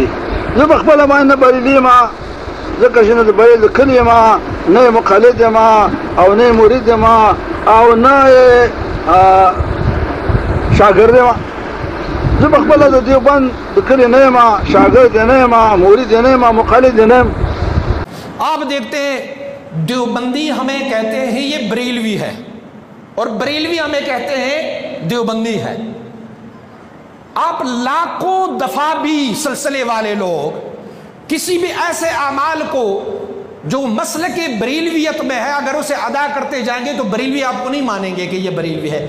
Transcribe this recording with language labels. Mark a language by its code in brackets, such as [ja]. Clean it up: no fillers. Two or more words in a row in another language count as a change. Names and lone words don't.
[ps] زه په خپله باندې نه بریلي یم ځکه چې نه د بریل د کلي یم نه یې مقلد یم او نه یې مرید یم او نه یې شاګرد یم. زه په خپله د دیوبند د کلي نه یم شاګرد یې نه یم مرید یې نه یم مقلد یې نه یم. [ur] آپ دیکھتے ہیں دیوبندی ہمیں کہتے ہیں یہ بریلوی ہے اور بریلوی ہمیں کہتے ہیں دیوبندی ہے. آپ لاکھوں دفعہ بھی سلسلے والے لوگ کسی بھی ایسے اعمال کو جو مسلک بریلویت میں ہے اگر اسے ادا کرتے جائیں گے تو بریلوی آپ کو نہیں مانیں گے کہ یہ بریلوی ہے.